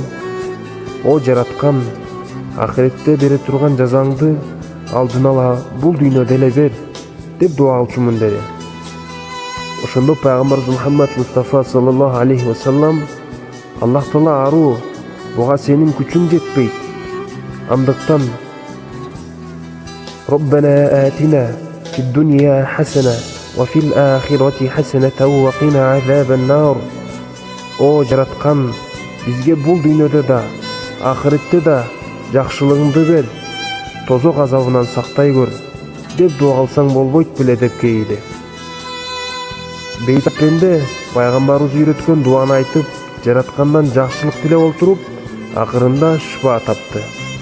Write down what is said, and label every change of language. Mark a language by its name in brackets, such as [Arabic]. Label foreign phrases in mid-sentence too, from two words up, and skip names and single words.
[Kyrgyz] О жараткан, ахиретте бере турган жазаңды алдын ала бул дүйнөдө эле бер, деп дуа кылчумун деди. Ошондо Пайгамбар Мухаммад Мустафа [Arabic] صلى الله عليه وسلم: [Kyrgyz] Аллах Таала аруу, буга сенин күчүң жетпейт. [Arabic] Андыктан ربنا آتنا في الدنيا حسنة وفي الآخرة حسنة وقنا عذاب النار. [Kyrgyz] О жараткан, бизге бул дүйнөдө да, ахиретте да жакшылыгыңды бер, тозок азабынан сактай көр, деп дуа кылсаң болбойт беле деп кейиди. Бейтапенде пайгамбарыбыз үйрөткөн дуаны айтып, жараткандан жакшылык тилеп отуруп, акырында шифа тапты.